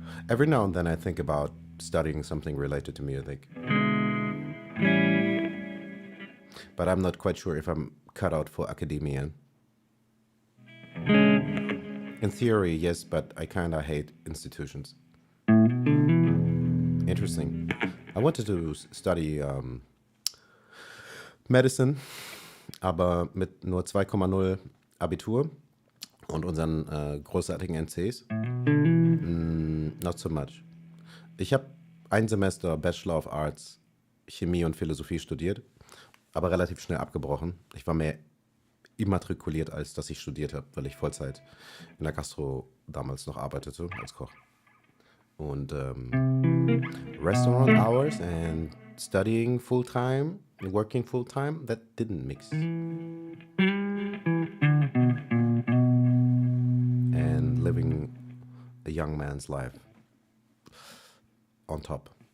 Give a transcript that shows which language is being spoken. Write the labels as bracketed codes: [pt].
[en] Every now and then I think about studying something related to music. But I'm not quite sure if I'm cut out for academia. In theory, yes, but I kinda hate institutions. Interesting. I wanted to study medicine, [de] aber mit nur 2,0 Abitur und unseren großartigen NCs. [en] Not so much. [de] Ich habe ein Semester Bachelor of Arts, Chemie und Philosophie studiert, aber relativ schnell abgebrochen. Ich war mehr immatrikuliert, als dass ich studiert habe, weil ich Vollzeit in der Gastro damals noch arbeitete als Koch. Und [en] restaurant hours and studying full time, working full time, that didn't mix. And living a young man's life on top.